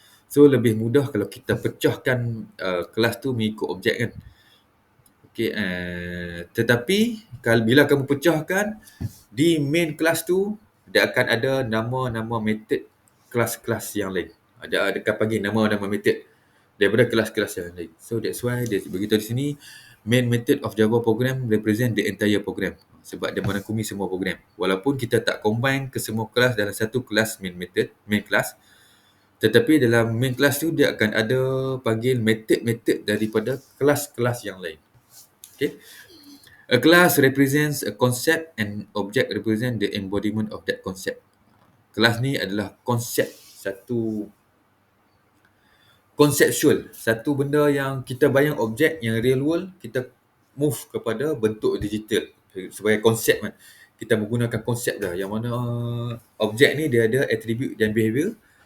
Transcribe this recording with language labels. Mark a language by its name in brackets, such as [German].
[Malay] So lebih mudah kalau kita pecahkan kelas tu mengikut objek kan. Okay, tetapi bila kamu pecahkan di main class tu, dia akan ada nama-nama method kelas-kelas yang lain. Dia akan panggil nama-nama method daripada kelas-kelas yang lain. [English] So that's why [Malay] dia beritahu di sini [English] main method of Java program represent the entire program. [Malay] Sebab dia merangkumi semua program. Walaupun kita tak combine ke semua kelas dalam satu kelas main method, main class. Tetapi dalam main class tu dia akan ada panggil method-method daripada kelas-kelas yang lain. Okay. [English] A class represents a concept and object represent the embodiment of that concept. [Malay] Kelas ni adalah konsep, satu conceptual, satu benda yang kita bayang objek yang real world, kita move kepada bentuk digital sebagai konsep kan. Kita menggunakan konsep dah yang mana objek ni dia ada attribute dan behavior.